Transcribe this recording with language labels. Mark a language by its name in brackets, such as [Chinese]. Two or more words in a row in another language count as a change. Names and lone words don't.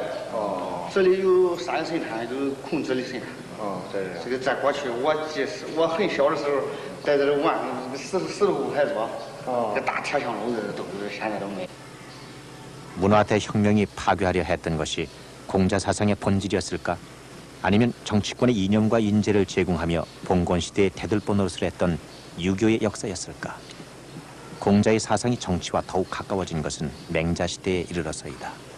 [Chinese] 哦。这里有3神坛，就是孔子的神坛。哦，这个在过去，我很小的时候，在这里玩，石头还多。哦。这大铁墙楼子都是现在都没。 [Korean] 문화대 혁명이 파괴하려 했던 것이 공자 사상의 본질이었을까? 아니면 정치권의 이념과 인재를 제공하며 봉건시대의 대들보 노릇을 했던 유교의 역사였을까? 공자의 사상이 정치와 더욱 가까워진 것은 맹자시대에 이르러서이다.